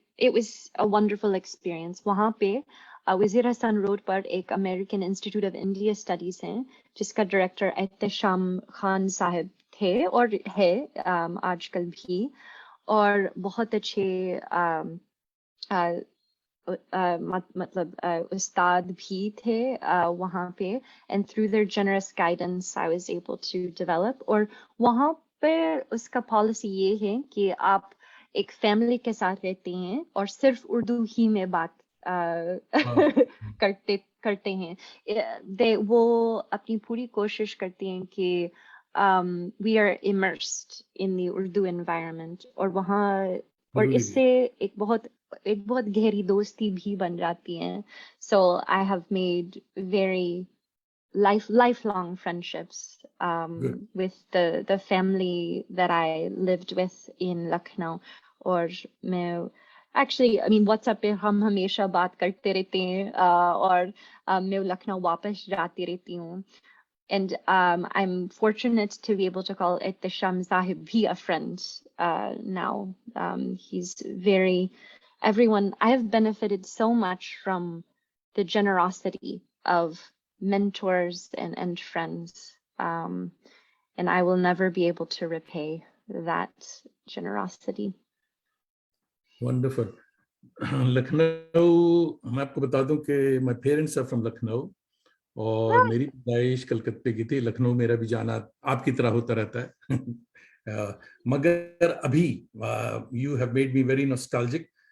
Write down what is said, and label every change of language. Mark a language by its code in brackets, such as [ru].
[en] It was a wonderful experience. [hi] वहाँ पे वजीर हसन रोड पर एक American institute of India studies है, जिसका डायरेक्टर एहतशाम खान साहब थे और है आजकल भी, और बहुत अच्छे मतलब उस्ताद भी थे वहाँ पे, [en] and through their generous guidance I was able to develop. [hi] और वहाँ पे उसका पॉलिसी ये है कि आप एक फैमिली के साथ रहते हैं और सिर्फ उर्दू ही में बात हाँ, करते हैं। वो अपनी पूरी कोशिश करती हैं कि [en] we are immersed in the Urdu environment, [hi] और वहाँ, और जरूरी भी इससे एक बहुत गहरी दोस्ती भी बन जाती है। [en] So I have made very lifelong friendships good. with the family that I lived with in Lucknow. [hi] और मैं [en] actually, I mean, [hi] WhatsApp पे हम हमेशा बात करते रहते हैं, और मैं लखनऊ वापस जाती रहती हूँ। [en] And I'm fortunate to be able to call Ihtisham Sahib [hi] bhi [en] a friend now. He's very, everyone, I have benefited so much from the generosity of mentors and friends. And I will never be able to repay that generosity. Wonderful. [hi] Lucknow, मैं आपको बता दूं कि [en] my parents are from [hi] Lucknow, और मेरी पैदाइश कलकत्ते की थी। लखनऊ मेरा भी जाना आपकी तरह होता रहता है। मगर अभी [en] You have made me very nostalgic.